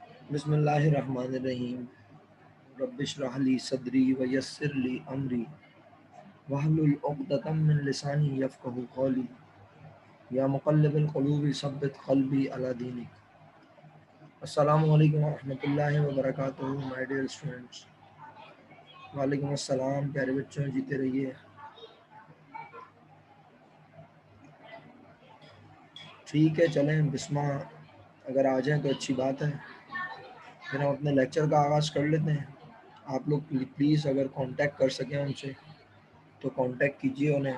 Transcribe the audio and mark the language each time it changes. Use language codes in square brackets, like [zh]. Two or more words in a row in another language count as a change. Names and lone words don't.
[ar] बिस्मिल्लाहिर्रहमानिर्रहीम। رب اشرح لي صدري ويسر لي أمري واحلل عقدة من لساني يفقهوا قولي. يا مقلب القلوب ثبت قلبي على دينك. السلام عليكم ورحمة الله وبركاته [en] my dear students. [ar] وعليكم السلام [ur] پیارے بچوں، جیتے رہیے. ٹھیک ہے، چلیں بسمہ اگر آ جائیں تو اچھی بات ہے. پھر ہم اپنے لیکچر کا آغاز کر لیتے ہیں۔ آپ لوگ پلیز اگر کانٹیکٹ کر سکیں ان سے تو کانٹیکٹ کیجیے انہیں.